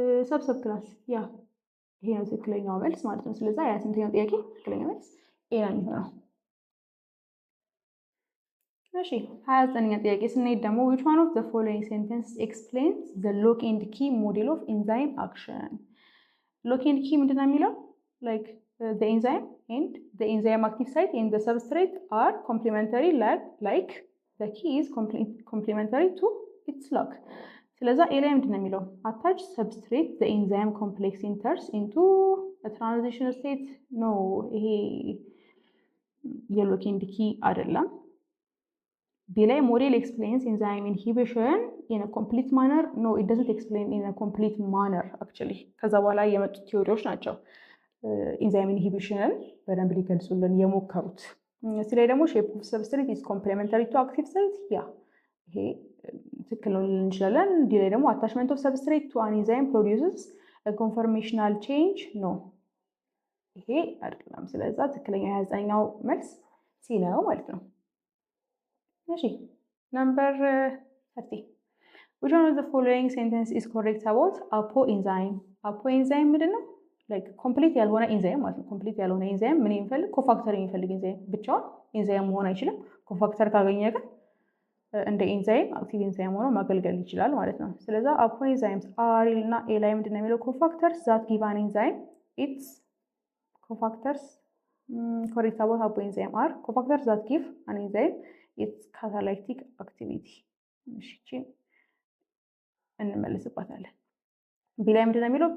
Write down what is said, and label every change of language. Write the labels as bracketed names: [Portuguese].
[Amharic] ሰብ ክላስ። ያ ይሄ ነው ትክክለኛው መልስ ማለት ነው። ስለዛ 28ኛው ጥያቄ ትክክለኛው መልስ ኤ ነው የሚሆነው። እሺ 29ኛ ጥያቄ ስንሄድ ደግሞ [English] which one of the following sentence explains the lock and key model of enzyme action? lock and key [Amharic] ምንድነው የሚለው? [English] like the enzyme and the enzyme active site and the substrate are complementary like the key is complementary to its lock. [Amharic] ስለዛ ኤ ላይ ምንድነው የሚለው? [English] attach substrate the enzyme complex enters into a transition state ነው። [Amharic] ይሄ የሎክ ኤንድ ኪ አይደለም። ቢ ላይ [English] model explains enzyme inhibition in a complete manner. no it doesn't explain in a complete manner actually [Amharic] ከዛ በኋላ የመጡ ቲዮሪዎች ናቸው ኢንዛይም ኢንሂቢሽንን በደንብ ሊገልጹልን የሞከሩት። ስለዚህ ደግሞ [English] ሼፕ ኦፍ ሰብስትሬት ኢዝ ኮምፕሊሜንታሪ ቱ አክቲቭ ሳይት። [Amharic] ያ ይሄ ትክክል ነው ልንል እንችላለን። ዲ ላይ ደግሞ [English] አታችመንት ኦፍ ሰብስትሬት ቱ አን ኢንዛይም ፕሮዲውስስ አ ኮንፎርሜሽናል ቼንጅ [Amharic] ነው። ይሄ አይደለም። ስለዚህ ትክክለኛው 29ኛው መልስ ሲ ነው ማለት ነው። እሺ ነምበር 30 [English] which one of the following sentence is correct about apoenzyme? [Amharic] apoenzyme ምንድነው? like complete ያልሆነ ኢንዛይም ማለት ነው። complete ያልሆነ ኢንዛይም ምን የሚፈልግ? ኮፋክተር የሚፈልግ ኢንዛይም ብቻውን ኢንዛይም መሆን አይችልም። ኮፋክተር ካገኘ ግን እንደ ኢንዛይም አክቲቭ ኢንዛይም ሆኖ ማገልገል ይችላል ማለት ነው። ስለዚህ apoenzymes are እና ኤ ላይ ምንድነው የሚለው? [English] ኮፋክተርስ that give an enzyme its cofactors correct about apoenzyme are cofactors that give an enzyme its catalytic activity። [Amharic] እሺ እንመለስበታለን። ቢ ላይ ምንድነው የሚለው?